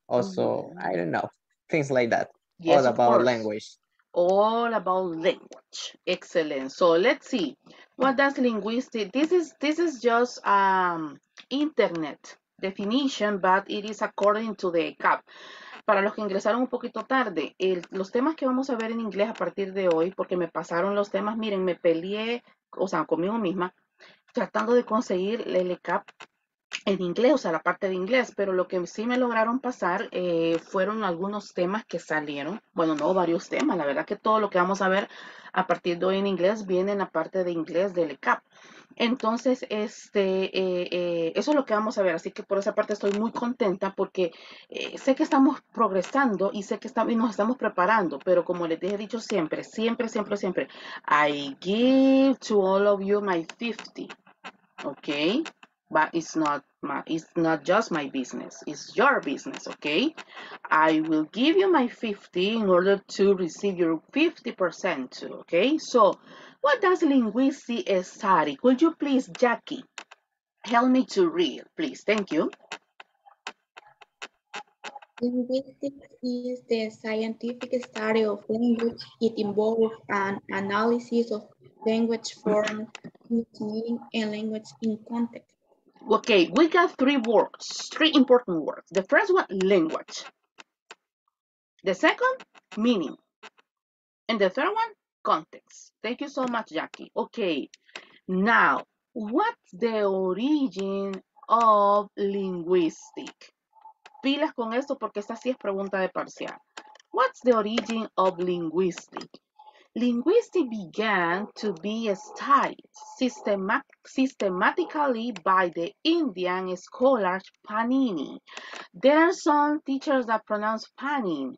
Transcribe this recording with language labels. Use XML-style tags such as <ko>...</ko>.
<en>Also, I don't know, things like that. Yes, all of about course. language. All about language. Excellent. So let's see. What does linguistic? This is just internet definition, but it is according to the CAP.</en> <es>Para los que ingresaron un poquito tarde, los temas que vamos a ver en inglés a partir de hoy, porque me pasaron los temas, miren, me peleé, o sea, conmigo misma, tratando de conseguir el CAP en inglés, o sea, la parte de inglés, pero lo que sí me lograron pasar fueron algunos temas que salieron, bueno, no varios temas, la verdad que todo lo que vamos a ver a partir de hoy en inglés viene en la parte de inglés del ECAP. Entonces, eso es lo que vamos a ver, así que por esa parte estoy muy contenta porque sé que estamos progresando y sé que nos estamos preparando, pero como les he dicho siempre,</es> <en>I give to all of you my 50, okay? But it's not just my business, it's your business, okay? I will give you my 50 in order to receive your 50% too, okay? So what does linguistics study? Could you please, Jackie, help me to read, please? Thank you. Linguistics is the scientific study of language. It involves an analysis of language form, meaning, and language in context. Okay, we got three important words. The first one, language. The second, meaning. And the third one, context. Thank you so much, Jackie. Okay, now, what's the origin of linguistic?</en> <es>Pilas con esto porque esta sí es pregunta de parcial.</es> <en>What's the origin of linguistic? Linguistics began to be studied systematically by the Indian scholar Panini. There are some teachers that pronounce Panini.</en>